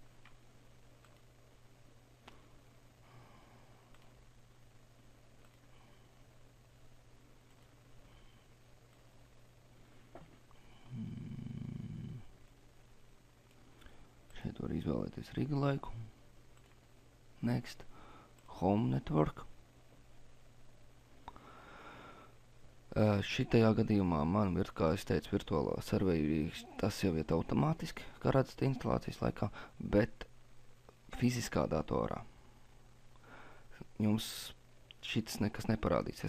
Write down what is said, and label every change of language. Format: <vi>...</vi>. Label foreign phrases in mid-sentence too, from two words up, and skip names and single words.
<lv>Šeit var izvēlēties Riga laiku.</lv> <en>Next. Home network.</en> <lv>Šitajā gadījumā man ir, kā es teicu, virtuālā serverī, tas jau iet automātiski, kā redzat instalācijas laikā, bet fiziskā datorā jums šitas nekas neparādīsies.</lv>